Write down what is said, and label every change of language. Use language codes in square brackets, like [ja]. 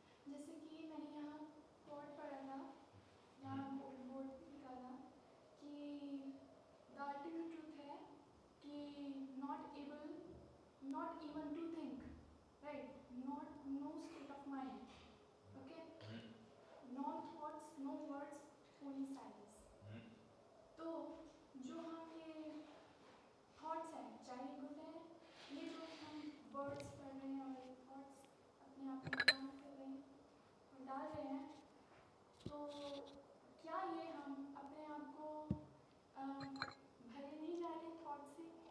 [hi] जैसे कि मैंने यहाँ कोट पढ़ा था, यहाँ बोर्ड निकाला कि [en] the ultimate truth [hi] है कि [en] not even to think, right? No state of mind, okay? No thoughts, no words, only silence. [hi] तो जो हम ये थॉट्स हैं, चाहे गुड है, ये जो हम वर्ड्स पढ़ रहे हैं और थॉट्स अपने आप में काम कर रहे हैं और डाल रहे हैं, तो क्या ये हम अपने आप को भरे नहीं जा रहे थॉट से?